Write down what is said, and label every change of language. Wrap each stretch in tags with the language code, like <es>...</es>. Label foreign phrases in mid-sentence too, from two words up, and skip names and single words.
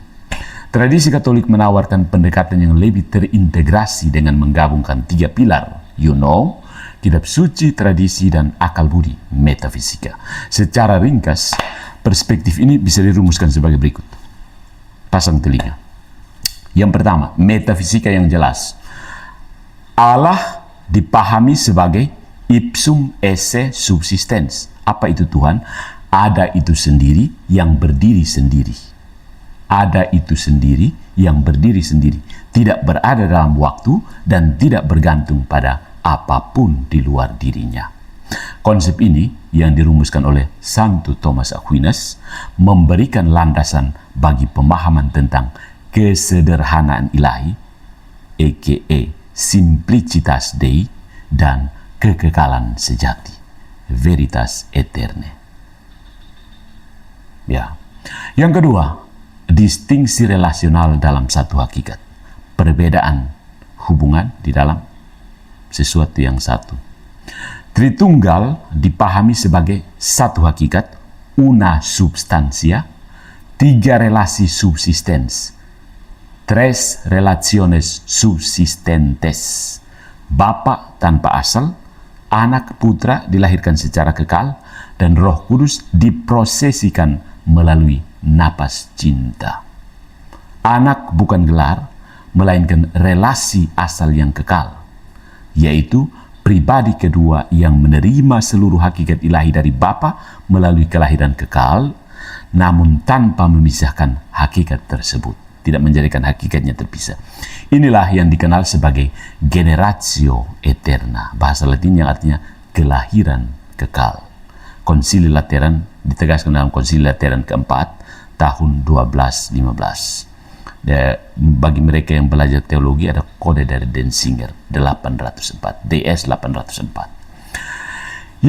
<id>Tradisi Katolik menawarkan pendekatan yang lebih terintegrasi dengan menggabungkan 3 pilar, kitab suci, tradisi, dan akal budi, metafisika. Secara ringkas, perspektif ini bisa dirumuskan sebagai berikut. Pasang telinga. Yang pertama, metafisika yang jelas. Allah dipahami sebagai</id> <la>ipsum esse subsistens.</la> <id>Apa itu Tuhan? Ada itu sendiri yang berdiri sendiri. Ada itu sendiri yang berdiri sendiri. Tidak berada dalam waktu dan tidak bergantung pada apapun di luar dirinya. Konsep ini yang dirumuskan oleh Santo Thomas Aquinas memberikan landasan bagi pemahaman tentang kesederhanaan ilahi, a.k.a.</id> <la>simplicitas Dei,</la> <id>dan kekekalan sejati,</id> <la>veritas eterne.</la> <id>Ya. Yang kedua, distingsi relasional dalam satu hakikat, perbedaan hubungan di dalam sesuatu yang satu. Tritunggal dipahami sebagai satu hakikat,</id> <la>una substantia,</la> <id>3 relasi subsistens,</id> <la>3 relaciones subsistentes.</la> <id>Bapa tanpa asal, anak putra dilahirkan secara kekal, dan Roh Kudus diprosesikan melalui napas cinta. Anak bukan gelar, melainkan relasi asal yang kekal, yaitu pribadi kedua yang menerima seluruh hakikat ilahi dari Bapa melalui kelahiran kekal, namun tanpa memisahkan hakikat tersebut. Tidak menjadikan hakikatnya terpisah. Inilah yang dikenal sebagai</id> <la>generatio eterna.</la> <id>Bahasa Latin yang artinya kelahiran kekal. Konsili Lateran ditegaskan dalam Konsili Lateran keempat tahun 1215. Bagi mereka yang belajar teologi ada kode dari Denzinger 804, DS 804.</id>